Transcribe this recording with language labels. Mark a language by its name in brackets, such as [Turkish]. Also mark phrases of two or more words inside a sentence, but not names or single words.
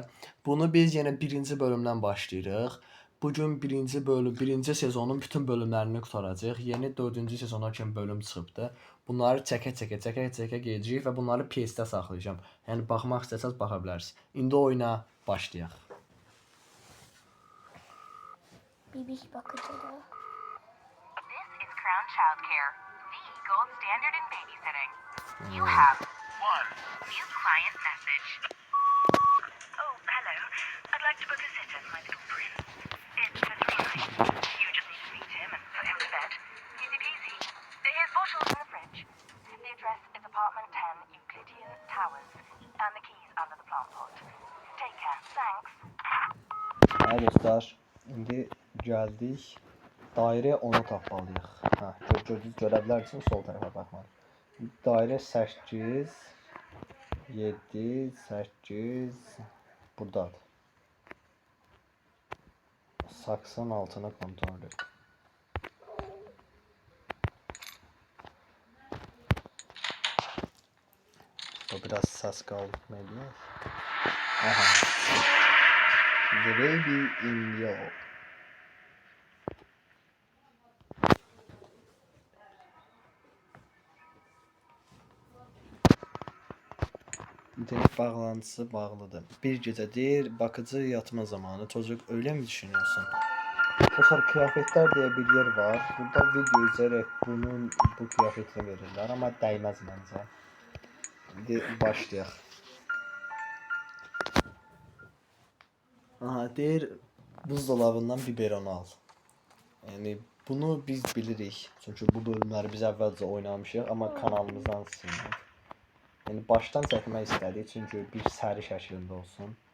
[Azerbaijani] Bunu biz yine birinci bölümdən başlayırıq. Bugün birinci sezonun bütün bölümlərini qurtaracağıq. Yeni 4-cü sezona kimi bölüm çıxıbdı. Bunları çəkə-çəkə gedəcəyik və bunları PS-də saxlayacağam. Yəni baxmaq istəsəz baxa bilərsiniz. İndi oyuna başlayaq. [Turkish] Bebek bakıcıda. [English] This is Crown Childcare, the gold standard in babysitting. You have one new client message. Oh, hello. I'd like to book a sitter for my little prince. It's for 3 nights. You just need to meet him and put him to bed. Easy peasy. His bottles in the fridge. The address is apartment 10 Euclidean Towers, and the keys under the plant pot. Take care. Thanks. [Azerbaijani] Hə dostlar, indi gəldik. Dairə 10-u tapmalıyıq. Hə, görə bilərsiniz sol tərəfə baxmalı. Dairə 8 7 8 burdadır. [Turkish] Saksın altını kontrol et. [Azerbaijani] Bu biraz səs qalmayacaq. [English] Aha. The baby in yellow. [Azerbaijani] İnternet bağlantısı bağlıdır. [Turkish] Bir gecədir, bakıcı yatma zamanı. Çocuk öyle mi düşünüyorsun? Dostlar, kıyafetler diye bir yer var. Burada video izleyerek bu kıyafetini verirler ama değmez bence. Şimdi başlayaq. [Azerbaijani] Aha, deyir buzdolabından biberonu al. Yani bunu biz bilirik. Çünkü bu bölümləri biz əvvəlcə oynamışıq, amma kanalımızdan sildik. Yəni başdan çəkmək istədik çünki bir səri şəklində olsun.